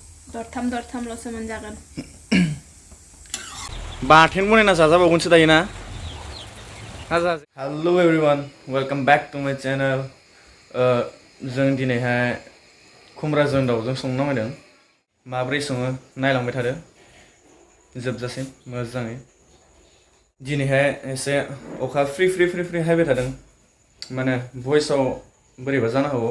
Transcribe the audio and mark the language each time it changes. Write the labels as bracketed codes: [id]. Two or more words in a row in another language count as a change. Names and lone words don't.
[brx] दरथामल'सो मोनजागोन। बाथोन बनायना जाजाबावगोनसो दायो ना? [en] Hello everyone, welcome back to my channel. [brx] जों दिनैहाय खुमब्राजों दाउजों संनो नामायदों। माब्रै सङो नायलांबाय थादो जोबजासिम मोजाङै। दिनैहाय एसे अखा [en] free free [brx] हायबाय थादों, माने भइसआव बोरैबा जानो हागौ।